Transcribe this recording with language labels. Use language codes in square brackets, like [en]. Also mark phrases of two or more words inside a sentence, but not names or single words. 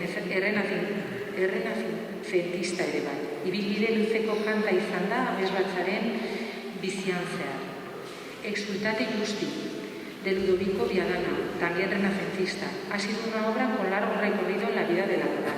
[eu] errenazentista ere bai. Ibilbide luzeko kanta izan da abesbatzaren bizian zehar. [es] Exultate Justi, de Ludovico Viadana, también renacentista, ha sido una obra con largo recorrido en la vida de la coral.